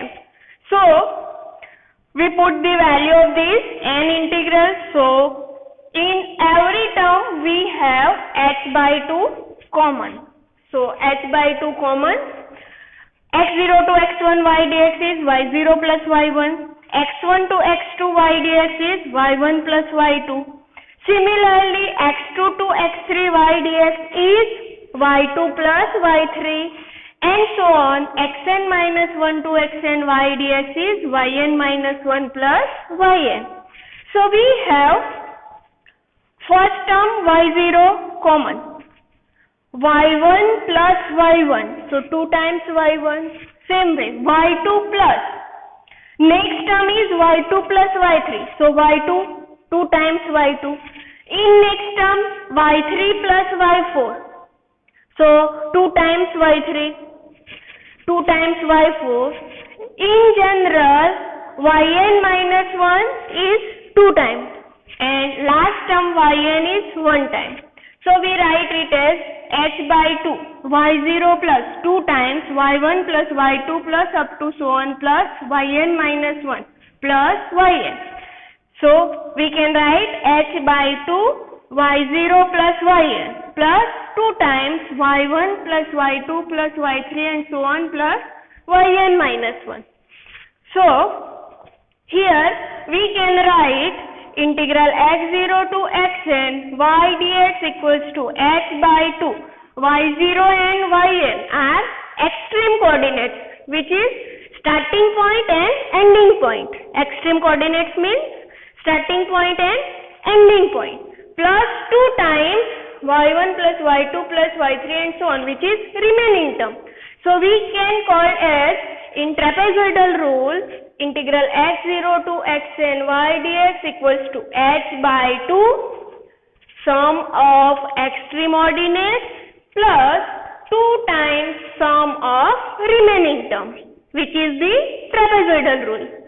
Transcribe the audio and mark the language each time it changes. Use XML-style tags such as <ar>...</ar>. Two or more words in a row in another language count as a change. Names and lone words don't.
<en>So we put the value of these n integrals. So in every term we have h by 2 common. So h by 2 common. x0 to x1 y dx is y0 plus y1. x1 to x2 y dx is y1 plus y2. Similarly, x2 to x3 y dx is y2 plus y3 and so on. xn minus 1 to xn y dx is yn minus 1 plus yn. So we have first term y0 common. y1 plus y1, so 2 times y1, same way, y2 plus, next term is y2 plus y3, so y2, 2 times y2, in next term y3 plus y4, so 2 times y3, 2 times y4, in general yn minus 1 is 2 times and last term yn is 1 time. So we write it as h by 2 y0 plus 2 times y1 plus y2 plus up to so on plus yn minus 1 plus yn. So we can write h by 2 y0 plus yn plus 2 times y1 plus y2 plus y3 and so on plus yn minus 1. So here we can write integral x0 to xn y dx equals to h by 2 y0 and yn are extreme coordinates, which is starting point and ending point. Extreme coordinates means starting point and ending point, plus 2 times y1 plus y2 plus y3 and so on, which is remaining term. So we can call as, in trapezoidal rule, integral x0 to xn y dx equals to h by 2 sum of extreme ordinates plus 2 times sum of remaining term, which is the trapezoidal rule.</en>